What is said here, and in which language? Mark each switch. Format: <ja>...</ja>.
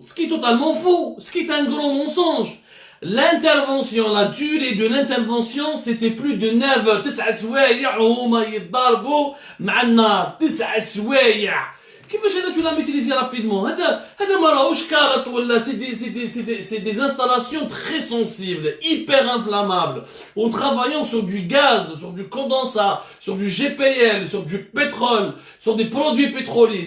<fr>Ce qui est totalement faux. Ce qui est un grand mensonge. L'intervention, la durée de l'intervention, c'était plus de 9 heures.</fr> <ar>9 سوايع وهما يتضاربوا مع النار. 9 سوايع. كيفاش هذا</ar> <fr>tu l'as utilisé rapidement?</fr> <ar>هذا ما راهوش كارت ولا</ar> <fr>c'est des installations très sensibles, hyper inflammables. En travaillant sur du gaz, sur du condensat, sur du GPL, sur du pétrole, sur des produits pétroliers.</fr>